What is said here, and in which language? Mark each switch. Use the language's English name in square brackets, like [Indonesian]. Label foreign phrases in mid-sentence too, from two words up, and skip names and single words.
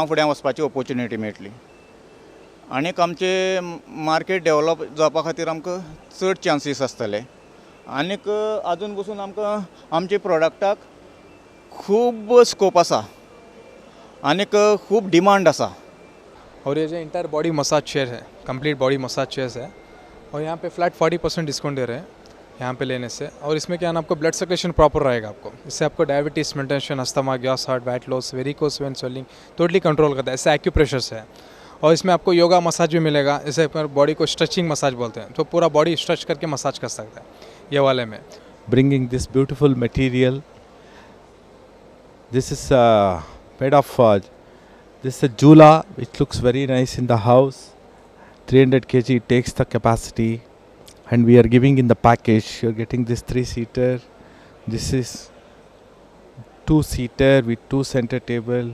[Konkani] फुडें वचपाची ऑपॉर्च्युनिटी मेळटली आनीक आमचे मार्केट डेवलप जावपा खातीर आमकां चड चान्सीस आसतले आनीक आजून पसून आमकां आमचे प्रोडक्टाक खूब स्कोप आसा आनीक खूब डिमांड आसा. [Hindi] और ये जो [English] entire body massage chair [Hindi] है, [English] complete body massage chairs [Hindi] है और यहाँ पे [English] flat 40% discount [Hindi] दे रहे हैं यहाँ पे लेने से. और इसमें क्या है ना, आपको [English] blood circulation proper [Hindi] रहेगा आपको. इससे आपको डायबिटीज़, मेंटेंशन, अस्थमा, गैस, हार्ट, [English] weight loss, varicose vein swelling totally control [Hindi] करता है. इससे एक्यूप्रेशर्स है और इसमें आपको [English] yoga massage [Hindi] भी मिलेगा. इसे बॉडी को [English] stretching massage [Hindi] बोलते हैं, तो पूरा [English] body stretch [Hindi] करके मसाज कर सकता है ये वाले में. [English] Bringing this beautiful material, this is made of this is a jula which looks very nice in the house. 300 kg takes the capacity, and we are giving in the package. You're getting this 3-seater. This is 2-seater with 2 center table.